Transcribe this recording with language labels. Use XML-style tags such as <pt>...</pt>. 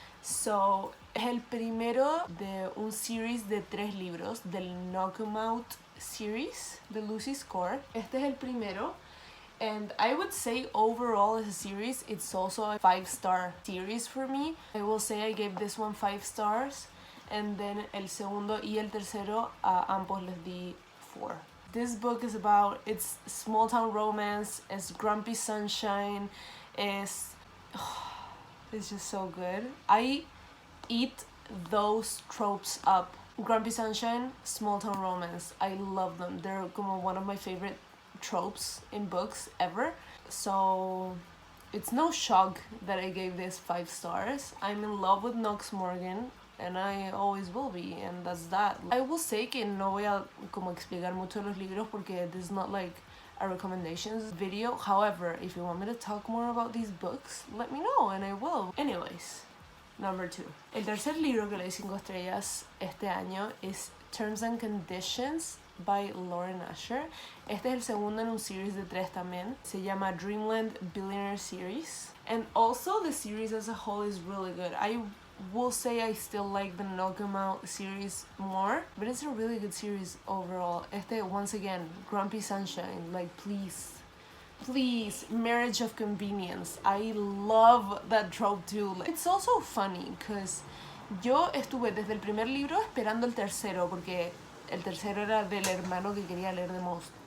<en>So,</en> <es>es el primero de un series de 3 libros del Knock 'Em Out series de Lucy Score. Este es el primero.</es> <en>And I would say overall as a series, it's also a 5-star series for me. I will say I gave this one 5 stars. And then</en> <es>el segundo y el tercero, ambos les di 4.</es> <en>This book is about, it's small town romance, it's grumpy sunshine, it's just so good. I eat those tropes up. Grumpy sunshine, small town romance, I love them. They're</en> <es>como</es> <en>one of my favorite tropes in books ever. So it's no shock that I gave this 5 stars. I'm in love with Knox Morgan, and I always will be, and that's that. I will say</en> <es>que no voy a como explicar mucho los libros porque</es> <en>this is not like a recommendations video. However, if you want me to talk more about these books, let me know and I will. Anyways, number 2.</en> <es>El tercer libro que le di 5 estrellas este año es Terms and Conditions by Lauren Asher. Este es el segundo en un series de 3 también. Se llama</es> <en>Dreamland Billionaire Series. And also the series as a whole is really good. I will say I still like the Knock 'Em Out series more, but it's a really good series overall. Once again, Grumpy Sunshine, like please, Marriage of Convenience. I love that trope too. It's also funny because</en> <es>yo estuve desde el primer libro esperando el tercero, porque el tercero era del hermano que quería leer</es> <en>the most.</en>